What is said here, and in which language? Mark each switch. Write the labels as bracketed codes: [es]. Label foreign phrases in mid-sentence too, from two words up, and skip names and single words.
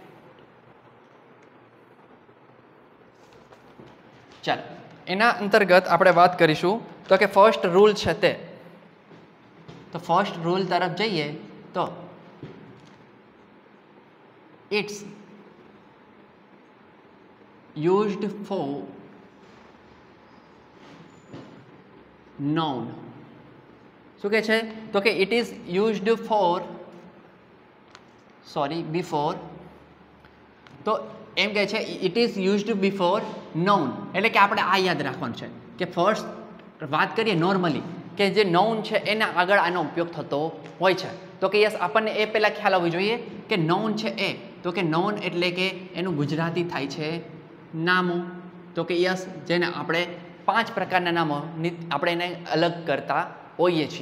[gu] ચાલો એના અંતર્ગત આપણે વાત કરીશું તો કે [en] first rule [gu] છે તે. તો [en] first rule [gu] તરફ જઈએ તો [en] it's used for noun. [gu] શું કહે છે? તો કે [en] it is used for before. [gu] તો એમ કહે છે [en] it is used before noun, [gu] એટલે કે આપણે આ યાદ રાખવાનું છે કે ફર્સ્ટ વાત કરીએ નોર્મલી કે જે noun છે એના આગળ આનો ઉપયોગ થતો હોય છે. તો કે યસ આપણને એ પહેલાં ખ્યાલ આવવો જોઈએ કે noun છે એ, તો કે noun એટલે કે એનું ગુજરાતી થાય છે નામો. તો કે યસ જેને આપણે 5 પ્રકારના નામો આપણે એને અલગ કરતા હોઈએ છીએ.